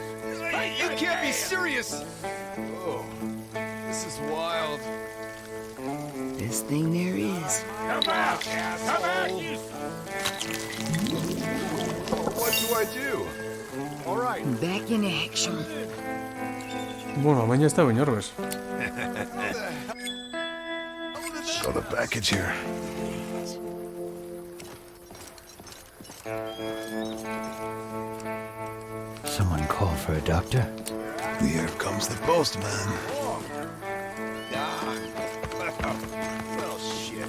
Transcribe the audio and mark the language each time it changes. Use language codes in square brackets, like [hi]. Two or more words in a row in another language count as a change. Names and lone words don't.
[en] You can't be serious! Oh, this is wild. Best thing there is. Come out! Come out, you... I do? All right. Back in action. [eu] Bueno, baina ez da oinarbez. [en] Got a package here. Someone call for a doctor? Here comes the postman. Well, shit.